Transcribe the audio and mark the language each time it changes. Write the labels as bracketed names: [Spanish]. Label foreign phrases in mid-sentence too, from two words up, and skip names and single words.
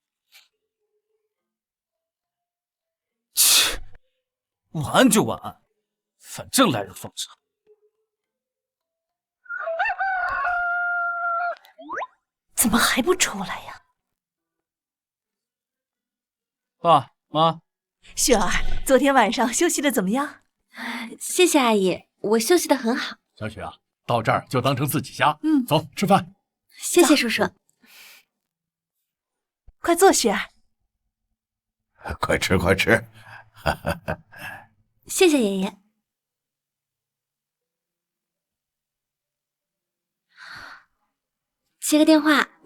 [Chinese] 切，晚安就晚安，反正来日方长。怎么还不出来呀？爸媽，雪儿，昨天晚上休息的怎么樣？謝謝阿姨，我休息得很好。小雪啊，到這兒就當成自己家。走，吃飯。謝謝叔叔。快坐，雪兒。快吃快吃。謝謝爺爺。接個電話。